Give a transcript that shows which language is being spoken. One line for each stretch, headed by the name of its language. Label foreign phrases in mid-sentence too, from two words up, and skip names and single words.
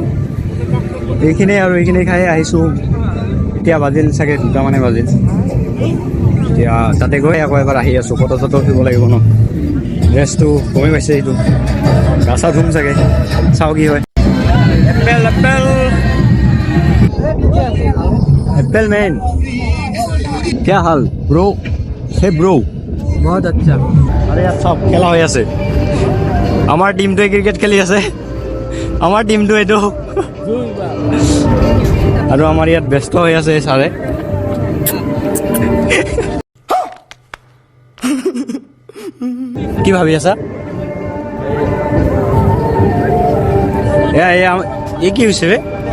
Assamese: এইখিনিয়ে আৰু এইখিনি খাই আহিছোঁ। এতিয়া বাজিল চাগে 2টা মানে বাজিল। এতিয়া তাতে গৈ আকৌ এবাৰ আহি আছোঁ, ফটো চটো উঠিব লাগিব ন। ড্ৰেছটো কমি পাইছে, এইটো গা চা ধুম চাগে, চাওঁ কি হয়।
English: apple apple apple man
Hindi: क्या हाल
English: bro hey bro
Hindi: बहुत अच्छा
Assamese: আরে ইয়াত সব খেলা হৈ আছে আমাৰ টিমটোৱে ক্ৰিকেট খেলি আছে আমাৰ টিমটো এইটো আৰু আমাৰ ইয়াত ব্যস্ত হৈ আছে ছাৰে কি ভাবি আছা এ কি হৈছে বে